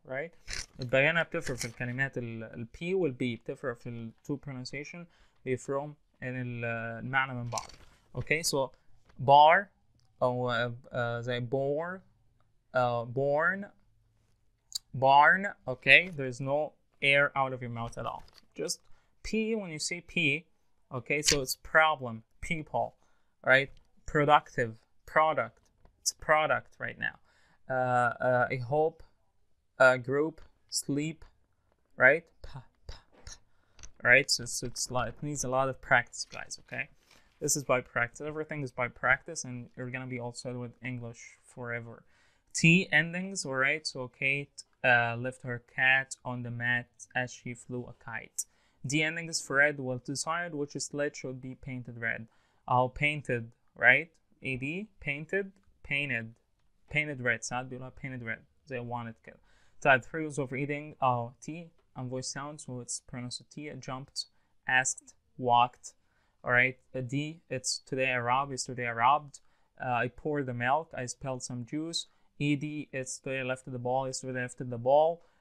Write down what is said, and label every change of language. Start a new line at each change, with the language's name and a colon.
Arabic: Right, البيانة بتفرق في الكلمات. ال P وال B بتفرق في ال
English: two pronunciation
Arabic: بيفرقوا المعنى من بعض.
English: Okay, so bar أو زي bore, born, barn. Okay, there's no air out of your mouth at all. Just P when you say P. Okay, so it's problem, people, right? Productive, product. It's product right now. I hope, group, sleep, right? Right, so it's like, it needs a lot of practice, guys. Okay, this is by practice. Everything is by practice, and you're gonna be all set with English forever. T endings, all right. So Kate left her cat on the mat as she flew a kite. D endings for red will decide which sled should be painted red. Painted, right? AD, painted, painted red.
Arabic: ساعات بيقولها
English: painted red
Arabic: زي wanted كده.
English: طيب 3 was over eating. T and voice sound, so it's pronounced T. Jumped, asked, walked. Alright, D, it's today I robbed, yesterday I robbed. I poured the milk, I spilled some juice. ED, it's today I lifted the ball, yesterday I lifted the ball.